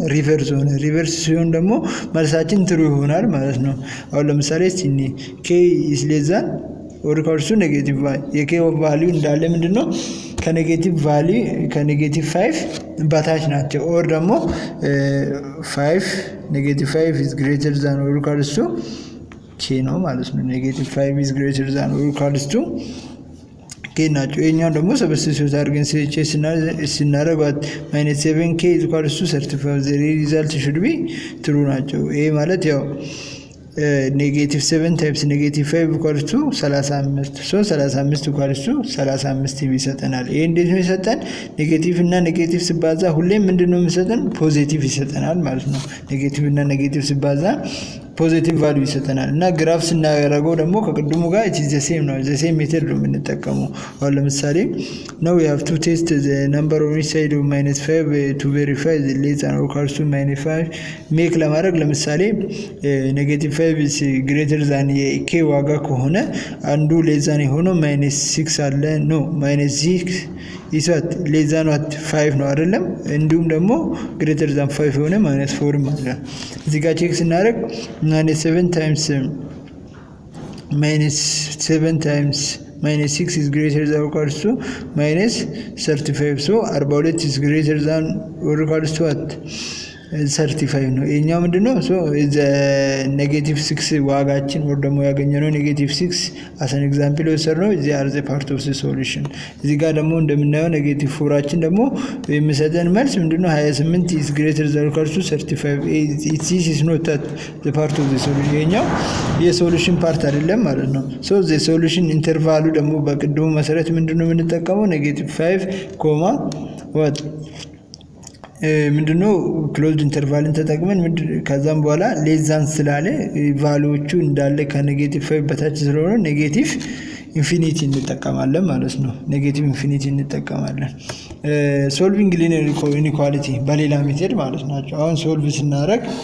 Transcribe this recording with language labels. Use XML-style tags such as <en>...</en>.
<am>ሪቨርስ ሆነ። ሪቨርስ ሲሆን ደግሞ መልሳችን ትሩ ይሆናል ማለት ነው። አሁን ለምሳሌ እስቲ k is less than or equals to negative y የk ቫልዩ እንዳለ ምንድነው? ከኔጌቲቭ 5 በታች ናቸው። ኦር ደግሞ 5 is greater than or equals to k ነው ማለት ነው። -5 is greater than or equals to k ናቸው። ይሄኛው ደግሞ ሰብስቲቲዩት አድርገን ስናደርጋት -7k is equals to 35 the result should be true ናቸው። ይሄ ማለት ያው</am> <en>-7 times -5 equals to 35</en> <am>so 35 equals to 35 ይሰጠናል። ይሄ እንዴት ነው ይሰጠን? ኔጌቲቭ እና ኔጌቲቭ ሲባዛ ሁሌም ምንድነው የሚሰጠን? ፖዚቲቭ ይሰጠናል ማለት ነው። ኔጌቲቭ እና ኔጌቲቭ ሲባዛ ፖዚቲቭ ቫልዩ ይሰጠናል። እና ግራፍ ስናደርገው ደግሞ ከቅድሙ ጋር it is the same ነው። the same ሜተድ ነው የምንጠቀመው። አሁን ለምሳሌ</am> <en>now we have to test the number on each side of -5 to verify</en> <am>the less than or equals to -5 ሜክ ለማድረግ ለምሳሌ -5 is greater than የk ዋጋ ከሆነ አንዱ less than የሆነው -6 አለ ነው</am> <en>-6 is what less than what 5</en> <am>ነው አይደለም። እንዲሁም ደግሞ greater than 5 የሆነ -4 ማለት ነው። እዚህ ጋር ቼክ ስናደርግ -7 times</am> <en>minus 7 times minus 6 is greater than or equals to minus 35. So 42 is greater than or equals to what?</en> <am>35 ነው። ይሄኛው ምንድነው? ሶ ኔጌቲቭ 6 ዋጋችን ወር ደግሞ ያገኘነው ኔጌቲቭ 6 as an example ወሰድነው። እዚህ</am> <en>are the part of the solution።</en> <am>እዚህ ጋር ደግሞ እንደምናየው ኔጌቲቭ 4 ደግሞ የሚሰጠን መልስ ምንድነው?</am> <en>28 is greater than or equals to 35. this is not the part of the solution።</en> <am>ይሄኛው የሶሉሽን ፓርት አይደለም ማለት ነው። ሶ the solution ኢንተርቫሉ ደግሞ በቅድሙ መሰረት ምንድነው የምንጠቀመው? ኔጌቲቭ 5 ኮማ what ምንድነው ክሎዝድ ኢንተርቫልን ተጠቅመን ከዛም በኋላ ሌዛን ስላለ ቫልዩዎቹ እንዳለ ከኔጌቲቭ 5 በታች ስለሆነ ኔጌቲቭ ኢንፊኒቲ እንጠቀማለን ማለት ነው። ኔጌቲቭ ኢንፊኒቲ እንጠቀማለን። ሶልቪንግ ሊኒየር ኢንኢኳሊቲ በሌላ ሜተድ ማለት ናቸው። አሁን ሶልቭ ስናደርግ</am>